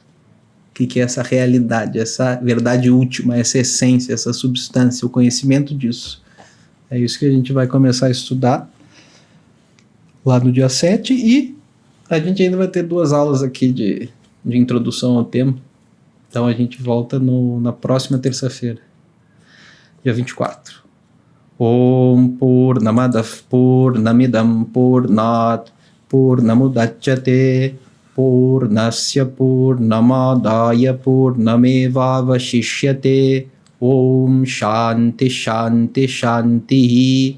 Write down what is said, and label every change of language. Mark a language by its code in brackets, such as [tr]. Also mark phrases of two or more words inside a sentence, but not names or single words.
[pt] O que é essa realidade, essa verdade última, essa essência, essa substância, o conhecimento disso. É isso que a gente vai começar a estudar lá no dia 7 e a gente ainda vai ter 2 aulas aqui de introdução ao tema. Então a gente volta na próxima terça-feira, dia 24. [sa] ॐ पूर्णमदः पूर्णमिदं पूर्णात् पूर्णमुदच्यते पूर्णस्य पूर्णमादाय पूर्णमेवावशिष्यते ॐ शान्तिः शान्तिः शान्तिः.